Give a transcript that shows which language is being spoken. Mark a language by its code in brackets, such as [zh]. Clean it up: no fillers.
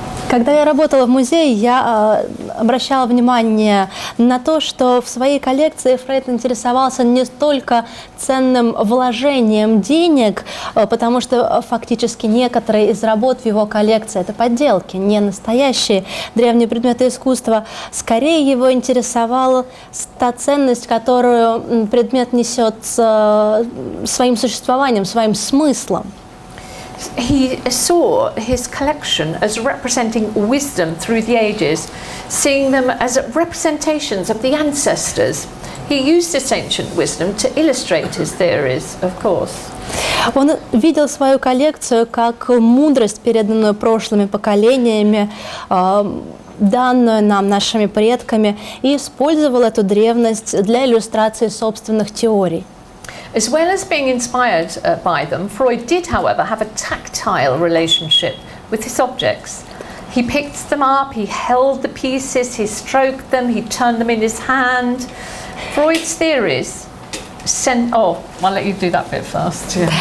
[ru] Когда я работала в музее, я обращала внимание на то, что в своей коллекции Фрейд интересовался не столько ценным вложением денег, потому что фактически некоторые из работ в его коллекции – это подделки, не настоящие древние предметы искусства. Скорее его интересовала та ценность, которую предмет несет своим существованием, своим смыслом. [en] He saw his collection as representing wisdom through the ages, seeing them as representations of the ancestors. He used this ancient wisdom to illustrate his theories, of course. [ru] Он видел свою коллекцию как мудрость, переданную прошлыми поколениями, данную нам нашими предками, и использовал эту древность для иллюстрации собственных теорий. [en] As well as being inspired by them, Freud did, however, have a tactile relationship with his objects. He picked them up, he held the pieces, he stroked them, he turned them in his hand. Freud's theories I'll let you do that bit first.